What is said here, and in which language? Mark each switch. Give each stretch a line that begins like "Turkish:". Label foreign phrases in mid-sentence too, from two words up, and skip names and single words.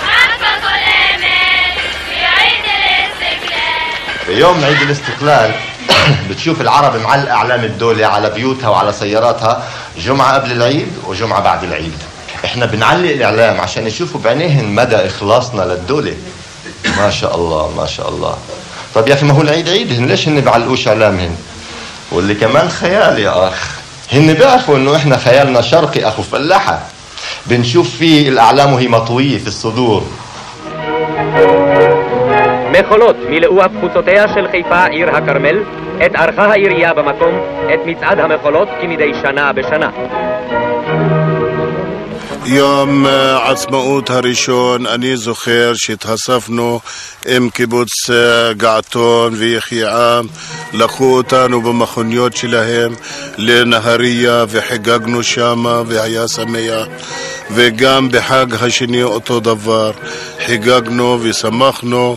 Arabic: بيوم عيد الاستقلال بتشوف العرب معلقة أعلام الدولة على بيوتها وعلى سياراتها جمعة قبل العيد وجمعة بعد العيد. احنا بنعلق الإعلام عشان يشوفوا بعينيهم مدى إخلاصنا للدولة. ما شاء الله ما شاء الله. طب يا أخي ما هو العيد عيدهن، ليش هن بعلقوش إعلامهن؟ واللي كمان خيال يا أخ، هن بيعرفوا إنه إحنا خيالنا شرقي أخو فلاحة، بنشوف فيه الأعلام وهي مطوية في الصدور.
Hebrew: מחולות מילאו אף חוצותיה של חיפה עיר הכרמל, את ערכה העירייה במקום, את מצעד המחולות כמדי שנה בשנה. יום העצמאות הראשון אני זוכר שהתאספנו עם קיבוץ געתון ויחיעם, לקחו אותנו במכוניות שלהם לנהריה וחגגנו שמה והיה שמח, וגם בחג השני אותו דבר, חגגנו ושמחנו.